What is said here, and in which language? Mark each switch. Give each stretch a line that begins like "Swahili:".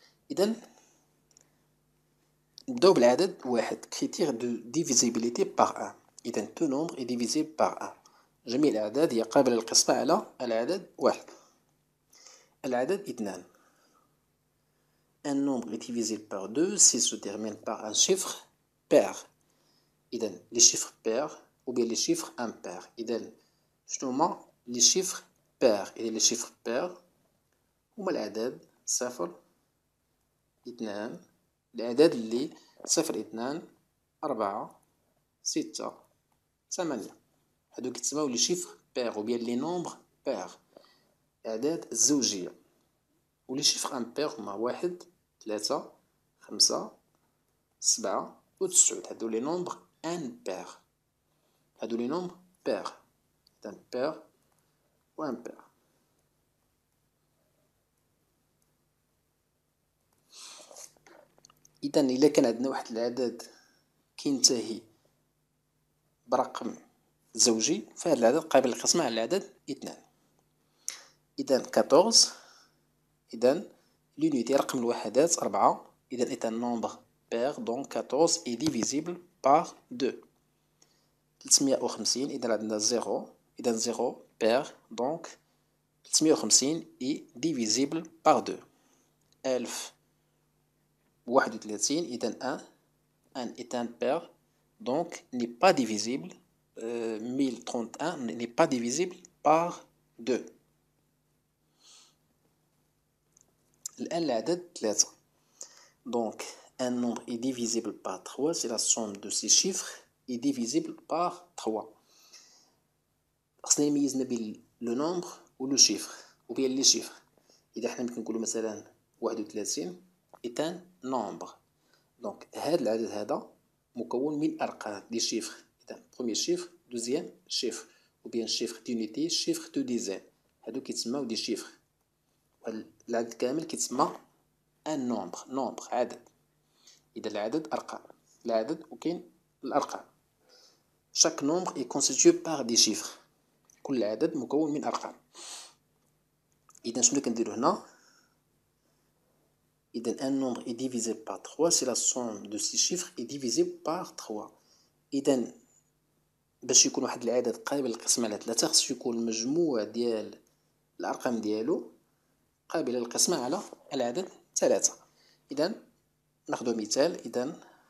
Arabic: إذا نبداو بالعدد واحد، كريتير دو ديفيزيبيليتي باغ 1. إذا تو نومبر إي ديفيزيبل باغ 1. جميع الأعداد هي قابلة للقسمة على العدد واحد. العدد 2.
French: Un nombre est divisible par 2 s'il se termine par un chiffre pair.
Arabic: إذا
French: les chiffres pairs ou bien les chiffres impairs.
Arabic: إذا شنو هما
French: les chiffres pairs؟
Arabic: إذا les chiffres pairs هما الأعداد 0 2، الأعداد اللي 0 2 4 6 8، هادو كيتسماو لي شيفر بير
French: ou bien
Arabic: لي نومبر بير، الأعداد الزوجية. و لي شيفر امبير هما 1 3 5 7 و 9، هادو لي نومبر امبير. هادو لي نومبر بير. إذا بير و امبير. إذا إلا كان عندنا واحد العدد كينتهي برقم زوجي فهاد العدد قابل للقسمة على العدد 2.
French: إذا 14،
Arabic: إذا لونيتي رقم الوحدات 4، إذا
French: est un nombre pair donc 14 est divisible par 2. 350، إذا عندنا 0، إذا 0 pair donc 350 est divisible par 2. 1031، إذا 1 est un pair donc n'est pas divisible. 1031 n'est pas divisible par 2.
Arabic: الآن العدد 3.
French: Donc un nombre est divisible par 3 si la somme de ces chiffres est divisible par 3.
Arabic: خصنا نميز ما بين لو نومبر و لو شيفر و بين لي شيفر. إذا حنا ممكن نقولو مثلا 31
French: est un nombre،
Arabic: دونك هاد العدد هذا مكون من أرقام دي شيفر. إذا بروميير شيفر، دوزيام شيفر، و بيان شيفر دونيتي، شيفر دو ديزان، هادو كيتسماو دي شيفر. العدد كامل كيتسمى ان نومبر، نومبر عدد. إذا العدد أرقام، العدد وكاين الأرقام.
French: chaque nombre est constitué par des chiffres،
Arabic: كل عدد مكون من أرقام. إذا شنو كنديرو هنا؟ إذا
French: un nombre est divisible par 3 si la somme de ces chiffres est divisible par 3.
Arabic: إذا باش يكون واحد العدد قابل للقسمة على 3 خصو يكون المجموع ديال الأرقام ديالو قابلة للقسمة على العدد 3. إذا ناخدو مثال. إذا